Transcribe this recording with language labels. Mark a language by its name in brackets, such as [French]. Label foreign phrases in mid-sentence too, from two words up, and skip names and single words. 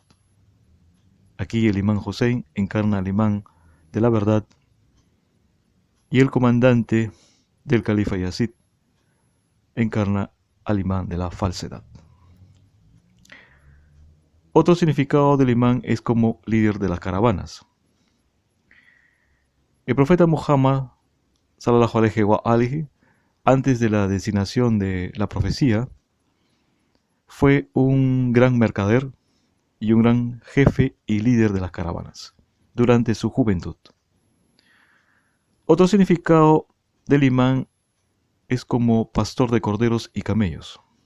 [Spanish] Aquí el imán Hussein encarna al imán de la verdad y el comandante del califa Yazid encarna al imán de la falsedad. Otro significado del imán es como líder de las caravanas. El profeta Muhammad, [Arabic] صلى الله عليه وآله, [Spanish] antes de la designación de la profecía, fue un gran mercader y un gran jefe y líder de las caravanas durante su juventud. Otro significado del imán es como pastor de corderos y camellos.